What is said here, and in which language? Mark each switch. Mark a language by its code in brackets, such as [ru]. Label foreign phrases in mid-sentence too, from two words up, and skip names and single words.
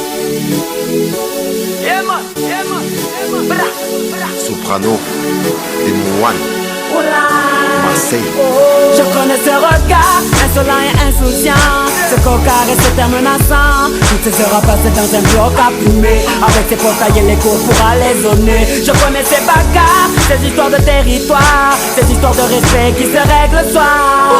[en] Yeah man, yeah man, yeah man. Bra, bra. [fr] Soprano, Demouane, Marseille. Je connais ce regard, insolent et insouciant, ce cocard et ce terre menaçant. Toutes ces heures à passer dans un bloc à plumer, avec ses portails et les cours pour aller zoner. Je connais ces bagarres, ces histoires de territoire, ces histoires de respect qui se règlent le soir.